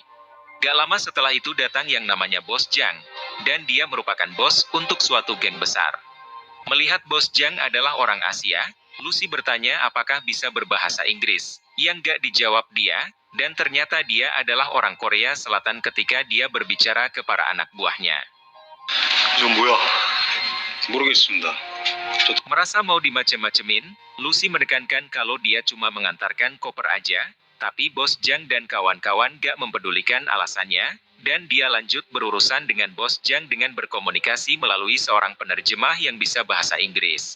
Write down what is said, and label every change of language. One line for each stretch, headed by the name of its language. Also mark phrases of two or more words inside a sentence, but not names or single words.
Indonesian: Gak lama setelah itu datang yang namanya Bos Zhang, dan dia merupakan bos untuk suatu geng besar. Melihat Bos Zhang adalah orang Asia, Lucy bertanya apakah bisa berbahasa Inggris, yang gak dijawab dia, dan ternyata dia adalah orang Korea Selatan ketika dia berbicara ke para anak buahnya.
Korean: 이건 뭐야? 모르겠습니다.
Indonesian: Merasa mau dimacem-macemin, Lucy menekankan kalau dia cuma mengantarkan koper aja, tapi bos Zhang dan kawan-kawan gak mempedulikan alasannya, dan dia lanjut berurusan dengan bos Zhang dengan berkomunikasi melalui seorang penerjemah yang bisa bahasa Inggris.